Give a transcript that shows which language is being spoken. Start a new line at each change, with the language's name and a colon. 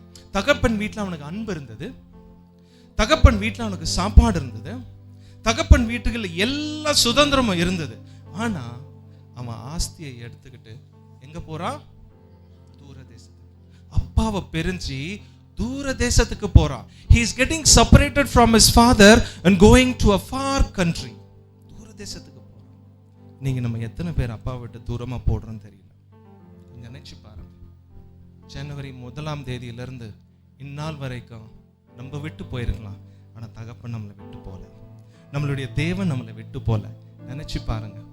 Tamil: தகப்பன் வீட்டுல அவனுக்கு அன்பு இருந்தது. தகப்பன் வீட்டுல அவனுக்கு சாப்பாடு இருந்தது. தகப்பன் வீட்டுக்குள்ள எல்லா சுதந்திரமும் இருந்தது. ஆனா அவன் ஆஸ்தியை எடுத்துக்கிட்டு எங்க போறான்? தூர தேசத்துக்கு. அப்பாவை பிரிஞ்சு தூர தேசத்துக்கு போறான்.
English: He is getting separated from his father and going to a far country.
Tamil: தூர தேசத்துக்கு போறான். நீங்க நம்ம எத்தனை பேர் அப்பா விட்டு தூரமா போடுறோம்னு தெரியல. நினைச்சு பாருங்க. ஜனவரி 1ஆம் தேதியிலிருந்து இந்நாள் வரைக்கும் நம்ம விட்டு போயிருக்கலாம். ஆனா தகப்பன் நம்மளை விட்டு போல, நம்மளுடைய தேவன் நம்மளை விட்டு போல. நினைச்சு பாருங்க.